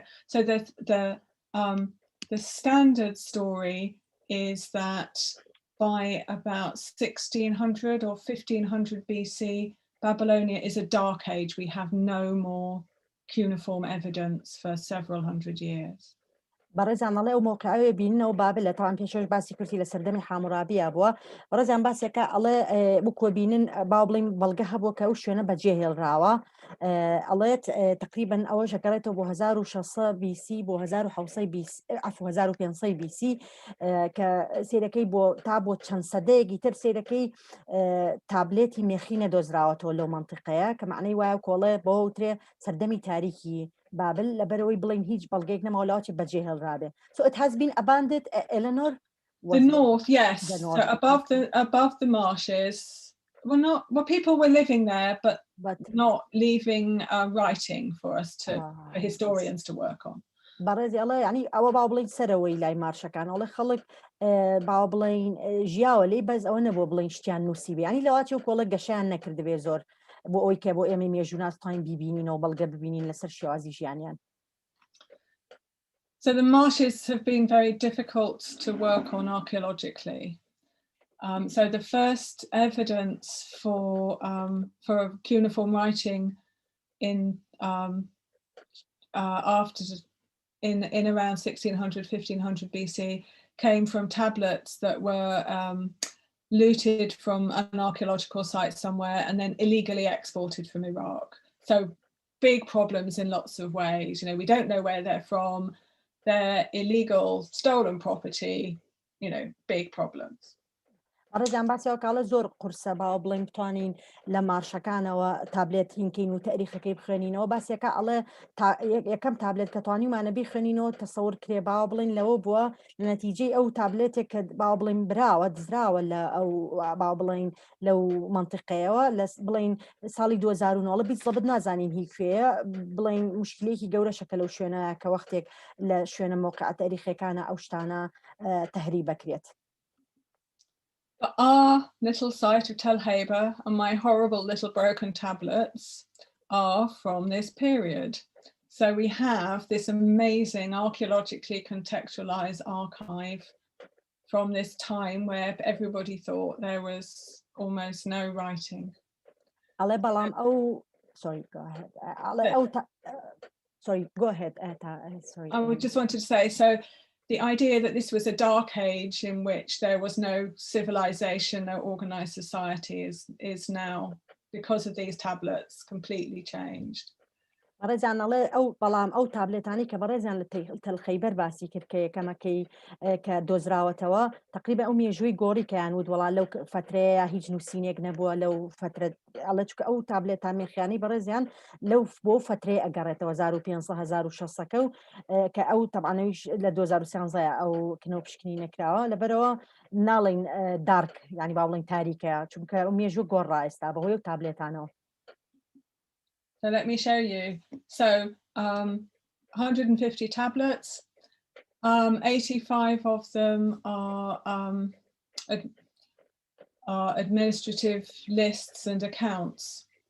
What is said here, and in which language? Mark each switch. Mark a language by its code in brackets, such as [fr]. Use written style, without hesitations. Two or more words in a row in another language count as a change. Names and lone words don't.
[en] So the standard story is that by about 1600 or 1500 BC, Babylonia is a dark age. We have no more cuneiform evidence for several hundred years. [ckb] بەڕێزانەڵێ ئەو مۆقعەوێ بینەوە بابل لە تاوان پێشەوەش باسی کردی لە سەردەمی حامورابیە بووە بەڕێزان باسێکە ئەڵێ بکوە بینن باو بڵین بەڵگە هەبووە کە ئەو شوێنە بەجێ هێڵراوە ئەڵێت تقریبا ئەوە ژەگەڕێتەوە بۆ 1600 BC بۆ 1500 BC کە سێرەکەی تا بۆ چەند سەدەیەکی تر سێرەکەی تابلێتی مێخی نەدۆزراوەتەوە لەو منتیقەیە کە معنەی وایە کۆڵێ بۆ وترێ سەردەمی تاریکی بابل لەبەرەوەی بڵین هیچ بەڵگەیەک نەماوەڵاوی بەجێ هێڵرابێ. [en] So it has been abandoned, Eleanor? The north, yes. So above the marshes. Well, people were living there, but not leaving writing for us for historians to work on. [ckb] بەڕێزی ئەڵێ ینی ئەوە باو بڵین سەرەوەی لای مارشەکان ئەڵێ خەڵک باو بڵین ژیاوە لێ بەس ئەوە نەبووە بڵین شتیان نووسیبێ ینی لەواتی و کۆڵە گەشیان نەکردبێ زۆر بۆ ئەوی کە بۆ ئێمە مێژووناستان بیبینینەوە بەڵگە ببینین لەسەر شێوازی ژیانیان. [en] So the marshes have been very difficult to work on archaeologically. So the first evidence for cuneiform writing in around 1600, 1500 BC came from tablets that were looted from an archaeological site somewhere and then illegally exported from Iraq. So big problems in lots of ways. You know, we don't know where they're from. They're illegal, stolen property, you know, big problems. [ckb] ڕێزان باسیەوە کاڵە زۆر قورسە باوە بڵێن بتوانین لە مارشەکانەوە تابلێت هینکەین و تاریخەکەی بخوێنینەوە باسیەکە ئەڵێ یەکەم تابلێت کە توانیمانە بیخوێنینەوە تەسەور کرێ باوە بڵین لەوە بووە لە نەتیجەی ئەو تابلێتێک کە باوە بڵین براوە دزراوە لە ئەو باو بڵین لەو منتیقەیەوە لە بڵین ساڵی 2009 بیست نازانین هی کوێیە بڵین مشکلێکی گەورەشەکە لەو شوێنە کە وەختێک لە شوێنە مۆقع تاریخەکانە ئەو شتانە تەهری بکرێت. [en] But our little site of Tell Khaiber and my horrible little broken tablets are from this period. So we have this amazing archaeologically contextualized archive from this time where everybody thought there was almost no writing. Sorry, go ahead. Sorry, go ahead. Sorry. I just wanted to say, so the idea that this was a dark age in which there was no civilization, no organized society is now, because of these tablets, completely changed. [ckb] بەڕێزانەڵێ ئەو بەڵام ئەو تابلێتانی کە بەڕێزیان لە تەل خەیبەر باسی کرد کە یەکەمەکەی کە دۆزراوەتەوە تقریبا ئەو مێژووی گۆڕی کەیان وت وڵا لەو فترەیە هیچ نووسینێک نەبووە لەو فترە ئەڵە چکە ئەو تابلێتان مێخییانی بەڕێزیان لەو بۆ فترەیە ئەگەڕێتەوە 1500 و کە ئەو تەبانەویش لە 2013 ئەو کنەوە پشکنی نەکراوە لەبەرەوە ناڵین دارک ینی با بڵین تاریکە چونکە ئەو مێژوو گۆڕا ئێستا بەهۆی ئەو تابلێتانەوە. [en] So let me show you. So 150 tablets, 85 of them are administrative lists and accounts.